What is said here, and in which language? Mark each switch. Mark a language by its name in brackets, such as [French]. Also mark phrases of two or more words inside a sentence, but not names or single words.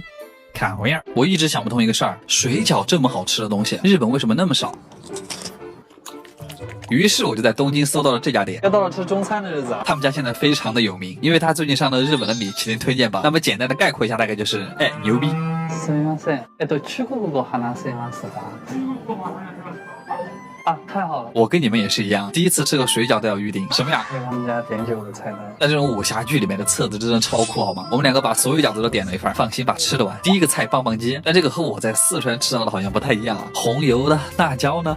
[Chinese] 卡回样，我一直想不通一个事儿，水饺这么好吃的东西，日本为什么那么少？于是我就在东京搜到了这家店。又到了吃中餐的日子啊！他们家现在非常的有名，因为他最近上了日本的米其林推荐榜。那么简单的概括一下，大概就是牛逼。 [Japanese] すみません。中国語話せますか？ [Chinese] 啊，太好了！我跟你们也是一样，第一次吃个水饺都要预定。什么呀？因为他们家点酒的菜单。那这种武侠剧里面的册子真的超酷，好吗？我们2个把所有饺子都点了一份，放心吧，吃得完。第一个菜棒棒鸡，但这个和我在四川吃到的好像不太一样啊。红油的辣椒呢？